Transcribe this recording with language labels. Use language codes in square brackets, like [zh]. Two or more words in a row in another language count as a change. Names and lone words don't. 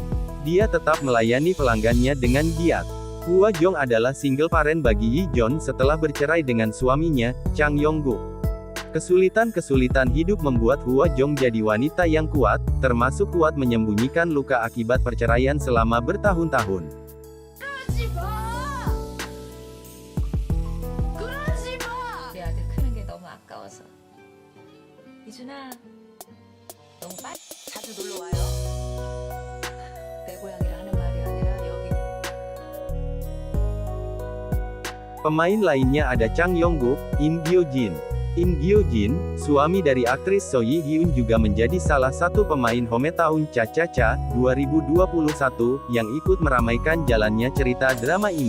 [id] Dia tetap melayani pelanggannya dengan giat. Hwa Jong adalah [en] single parent [id] bagi Yi Jon setelah bercerai dengan suaminya, Chang Yong-guk. Kesulitan-kesulitan hidup membuat Hwa Jong jadi wanita yang kuat, termasuk kuat menyembunyikan luka akibat perceraian selama bertahun-tahun. [ko] 우리 아들 크는 게 너무 아까워서. 이준아, 너무 빨리 자주 놀러 와요. 내 고향이라 하는 말이 아니라 여기. [id] Pemain lainnya ada Chang Yong-guk, In Gyo-jin. In Gyo-jin, suami dari aktris So Yi-hyun juga menjadi salah satu pemain hometown Cha-Cha-Cha 2021 yang ikut meramaikan jalannya cerita drama ini.